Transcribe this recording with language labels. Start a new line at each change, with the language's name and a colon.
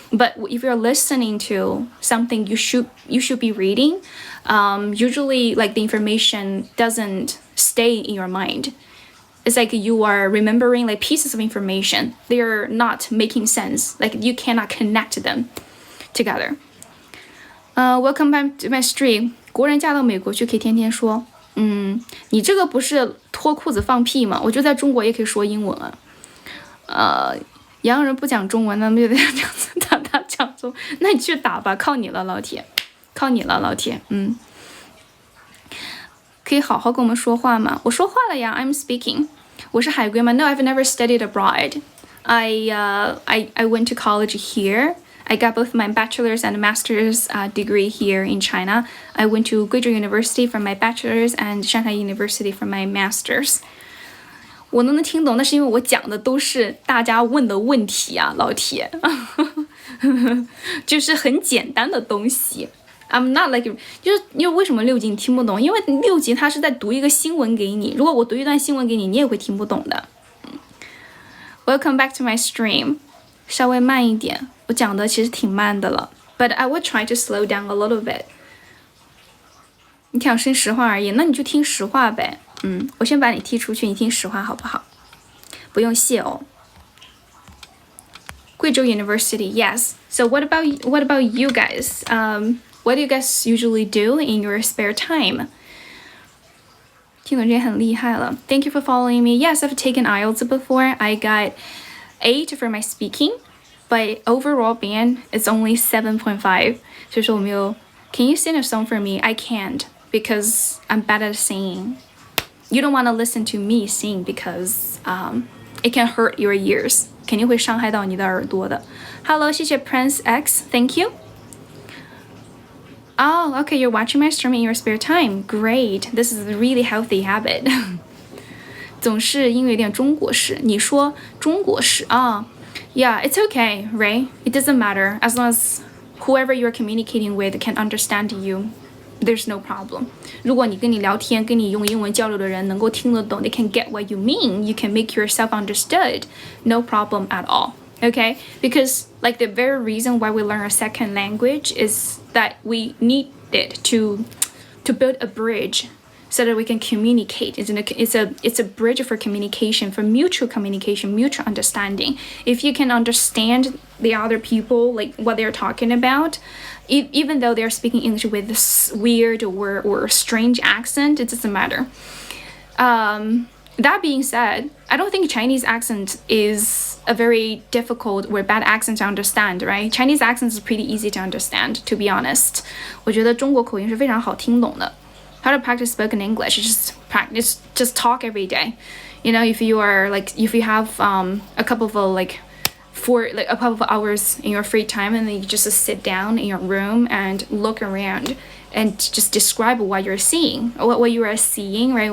English: But if you're listening to something you should be reading, usually like the information doesn't stay in your mind. It's like you are remembering like pieces of information. They're not making sense. Like you cannot connect them together. Welcome back to my stream.
Chinese: 国人嫁到美国去可以天天说，你这个不是脱裤子放屁吗？我觉得在中国也可以说英文啊。洋人不讲中文，那么就得这样子打讲中，那你去打吧，靠你了，老铁，靠你了，老铁。可以好好跟我们说话吗？我说话了呀 ，
English: I'm speaking。
Chinese: 我是海归吗
English: ？No, I've never studied abroad. I went to college here. I got both my bachelor's and master's degree here in China. I went to Guizhou University for my bachelor's and Shanghai University for my master's.
Chinese: 我能听懂，那是因为我讲的都是大家问的问题啊，老铁，就是很简单的东西。
English: I'm not like
Chinese: 就是因为为什么六级你听不懂？因为六级他是在读一个新闻给你，如果我读一段新闻给你，你也会听不懂的。
English: Welcome back to my stream.
Chinese: 稍微慢一点，我讲的其实挺慢的了
English: ，but I will try to slow down a little bit.
Chinese: 你想听实话而已，那你就听实话呗。我先把你踢出去，你听实话好不好？不用谢哦。
English: 贵州 University, yes. So what about you guys? What do you guys usually do in your spare time?
Chinese: 听懂这很厉害了。
English: Thank you for following me. Yes, I've taken IELTS before. I got 8 for my speaking, but overall band is only 7.5.
Chinese: 所以说我没有
English: Can you sing a song for me? I can't because I'm bad at singing. You don't want to listen to me sing because it can hurt your ears.
Chinese: 肯定会伤害到你的耳朵的。
English: Hello, 谢谢 Prince X. Thank you. Oh, okay, you're watching my stream in your spare time. Great. This is a really healthy habit.
Chinese: 总是因为有点中国式，你说中国式啊
English: Yeah, it's okay, right? It doesn't matter as long as whoever you're communicating with can understand you. There's no problem.
Chinese: 如果你跟你聊天，跟你用英文交流的人能够听得懂
English: they can get what you mean. You can make yourself understood. No problem at all. Okay? Because like the very reason why we learn a second language is that we need it to build a bridge so that we can communicate. It's a bridge for communication, for mutual communication, mutual understanding. If you can understand the other people, like what they're talking about, even though they're speaking English with this weird or strange accent, it doesn't matter. That being said, I don't think Chinese accent is a very difficult or bad accent to understand, right? Chinese accent is pretty easy to understand, to be honest.
Chinese: 我觉得中国口音是非常好听懂的。
English: How to practice spoken English? Just practice, just talk every day. You know, if you have a couple of a couple of hours in your free time, and then you just sit down in your room and look around and just describe what you're seeing, what you are seeing, right?